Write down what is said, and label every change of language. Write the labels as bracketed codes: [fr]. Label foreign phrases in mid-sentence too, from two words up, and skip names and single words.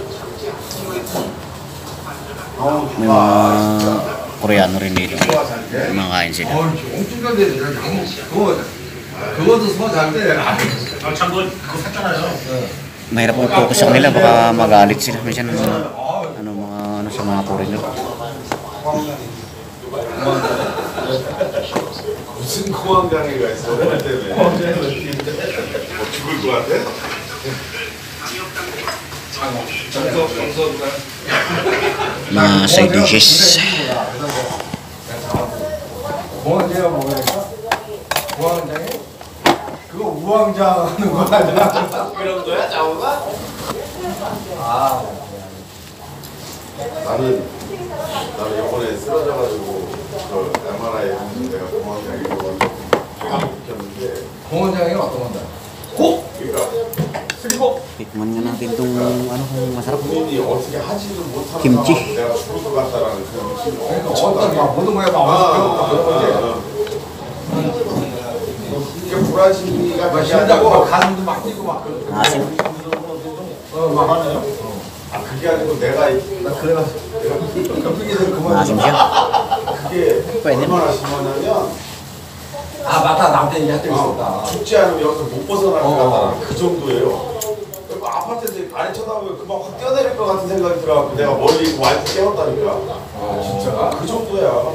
[tl] May mga Koreano rin dito. May mga kain sila. Mahirap mag-focus sa kanila, baka magalit sila. Minsan mga sa mga Koreano. [ko] 무슨 공황장애가 있어? 뭐 때문에? 죽을 것 같아? [tl] Mga [en] side dishes. [ko] 공황장애가 뭐랄까? 공황장애? 그거 우왕장 하는 거 아니야? 그런 거야, 자오가? 나는 이번에 쓰러져가지고 그 MRI 했는데 내가 공황장애로 느꼈는데 공황장애가 어떤 건데? 그러니까 [tl] Tikman nga natin itong ano kung masarap. [ko] 본인이 어떻게 하지도 못하는 김치. 상황에서 내가 죽을 것 같다라는 그런 느낌이 그러니까 어떤 막 모든 거에 막 그런 거지. 이게 불안심이가 막 그게 심장 아니고 막 가슴도 막 뛰고 막 그런 거. [tl] Asim. [ko] 막 하네요. 아 그게 아니고 내가 나 그래가지고 격투기를 그만. [tl] Asim siya. [ko] 그게 [tl] Pwede. [ko] 얼마나 심하냐면 아 맞다 나한테 얘기할 때 있었다. 죽지 않으면 여기서 못 벗어날 것 같다는 그 정도예요. 그리고 아파트에서 아래 쳐다보면 금방 확 뛰어내릴 것 같은 생각이 들어갖고 내가 멀리 와이프 깨웠다니까. 진짜가? 그 정도야.